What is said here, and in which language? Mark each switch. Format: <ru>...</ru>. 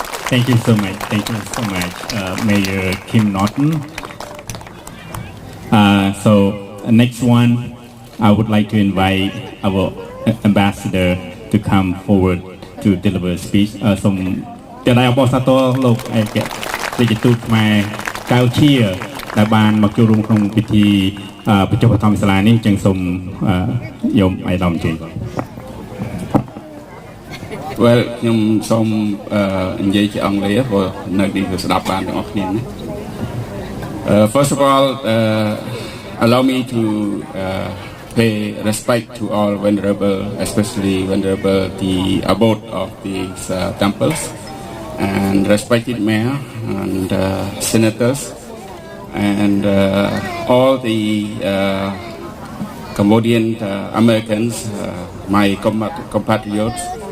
<en>Thank you so much. Thank you so much, Mayor Kim Norton. So next one, I would like to invite our ambassador to come forward to deliver a speech.</en> <km>សូមតែដៃអបអរសាទរលោកឯករាជទូតខ្មែរកៅឈៀដែលបានមកចូលរួមក្នុងពិធីបញ្ចុះបឋមសាលានេះចឹងសូមយកអាយដាមជ័យ</km> <en>Well</en> <km>ខ្ញុំសូមនិយាយជាអង់គ្លេសព្រោះនៅនេះគឺស្ដាប់បានទាំងអស់គ្នាណា</km> <en>First of all allow me to pay respect to all venerable, especially venerable the abode of these temples, and respected mayor and senators, and all the Cambodian Americans, my compatriots.</en>